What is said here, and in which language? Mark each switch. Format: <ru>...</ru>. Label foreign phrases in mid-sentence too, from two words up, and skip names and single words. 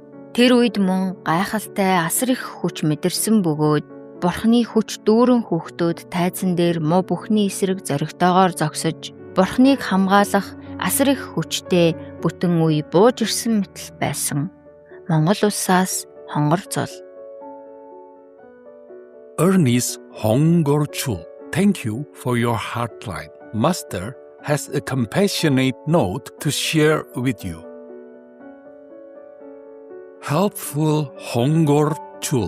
<mn>Тэр үед мөн гайхалтай асар их хүч мэдэрсэн бөгөөд бурхны хүч дүүрэн хүүхдүүд тайзан дээр муу бүхний эсрэг зоригтойгоор зогсож бурхныг хамгаалах асар их хүчтэй бүтэн үе бууж ирсэн мэтэл байсан. Монгол улсаас Хонгор Цул.</mn> <en>Ernest Hongor Chul, thank you for your heartline. Master has a compassionate note to share with you. Helpful Hongor Chul.</en>